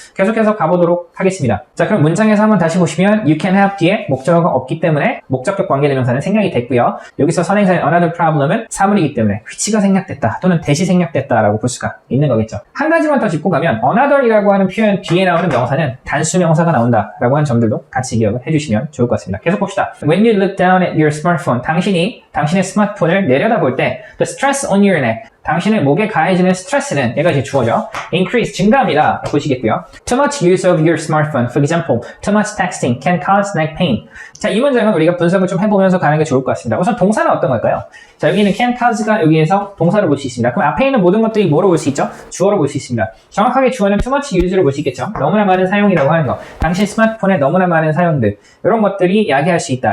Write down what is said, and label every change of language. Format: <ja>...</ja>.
<ko>계속해서 가보도록 하겠습니다. 자, 그럼 문장에서 한번 다시 보시면</ko> <en>you can have</en> <ko>뒤에 목적어가 없기 때문에 목적격 관계대명사는 생략이 됐고요. 여기서 선행사인 another problem은 사물이기 때문에 which가 생략됐다 또는 대시 생략됐다라고 볼 수가 있는 거겠죠. 한 가지만 더 짚고 가면 another이라고 하는 표현 뒤에 나오는 명사는 단수 명사가 나온다라고 하는 점들도 같이 기억을 해주시면 좋을 것 같습니다. 계속 봅시다.</ko> <en>When you look down at your smartphone,</en> <ko>당신의 스마트폰을 내려다볼 때</ko> <en>the stress on your neck,</en> <ko>당신의 목에 가해지는 스트레스는 얘가 이제 주어죠. increase, 증가합니다. 보시겠고요.</ko> <en>Too much use of your smartphone, for example, too much texting can cause neck pain.</en> <ko>자, 이 문장은 우리가 분석을 좀 해보면서 가는 게 좋을 것 같습니다. 우선 동사는 어떤 걸까요? 자, 여기 있는 can cause가 여기에서 동사로 볼 수 있습니다. 그럼 앞에 있는 모든 것들이 뭐로 볼 수 있죠? 주어로 볼 수 있습니다. 정확하게 주어는 too much use로 볼 수 있겠죠. 너무나 많은 사용이라고 하는 거. 당신 스마트폰에 너무나 많은 사용들. 이런 것들이 야기할 수 있다.</ko>